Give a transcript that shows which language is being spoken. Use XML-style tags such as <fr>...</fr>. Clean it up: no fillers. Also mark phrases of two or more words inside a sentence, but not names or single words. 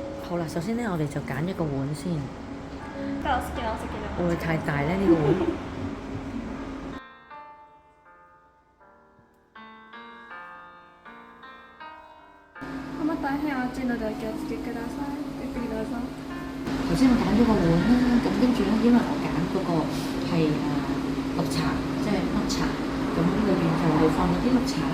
<yue>好啦，首先咧，我哋就揀一個碗先。會唔會太大咧？呢個碗？</yue> <ja>大変熱いのでお気をつけください。ゆっくりどうぞ。</ja> <yue>頭先我揀咗個碗啦，咁跟住咧，因為我揀嗰個係綠茶，即係乜茶，咁裏邊就係放咗啲綠茶啦。</yue>